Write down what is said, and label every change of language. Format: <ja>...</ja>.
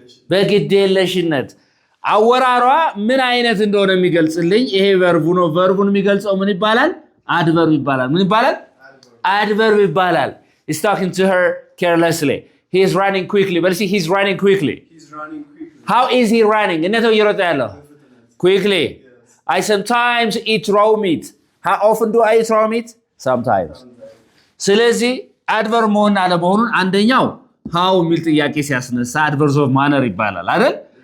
<am>በግዴለሽነት። አወራሯ ምን አይነት እንደሆነ የሚገልጽልኝ ይሄ ቨርቡ ነው። ቨርቡን የሚገልጸው ምን ይባላል? adverb ይባላል። ምን ይባላል?</am> <en>adverb ይባላል። he's talking to her carelessly. he is running quickly. but see he's running quickly. how is he running?</en> <am>እንዴት ነው እየሮጠ ያለው?</am> <en>quickly. I sometimes eat raw meat. how often do I eat raw meat? sometimes.</en> <am>ስለዚህ adverb መሆን አለመሆኑን አንደኛው how የሚል ጥያቄ ሲያስነሳ</am> <en>adverbs of manner</en> <am>ይባላል አይደል?</am>